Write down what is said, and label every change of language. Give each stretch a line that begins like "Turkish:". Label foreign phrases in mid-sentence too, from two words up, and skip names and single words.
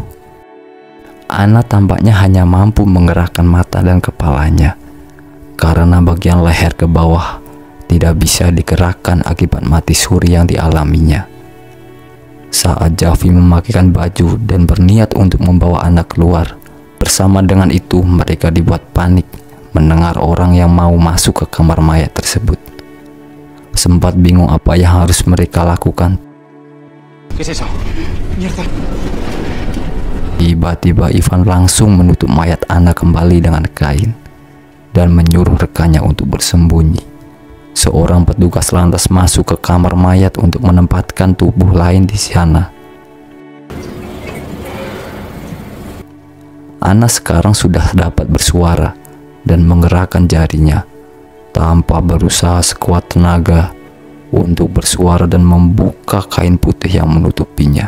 Indonesian: Anna tampaknya hanya mampu menggerakkan mata dan kepalanya karena bagian leher ke bawah tidak bisa digerakkan akibat mati suri yang dialaminya. Saat Javi memakaikan baju dan berniat untuk membawa anak keluar, bersama dengan itu mereka dibuat panik mendengar orang yang mau masuk ke kamar mayat tersebut. Sempat bingung apa yang harus mereka lakukan.
Spanish: ¿Qué es eso? Mierda.
Indonesian: Tiba-tiba Ivan langsung menutup mayat Anna kembali dengan kain dan menyuruh rekannya untuk bersembunyi. Seorang petugas lantas masuk ke kamar mayat untuk menempatkan tubuh lain di sana. Anna sekarang sudah dapat bersuara dan menggerakkan jarinya tanpa berusaha sekuat tenaga untuk bersuara dan membuka kain putih yang menutupinya.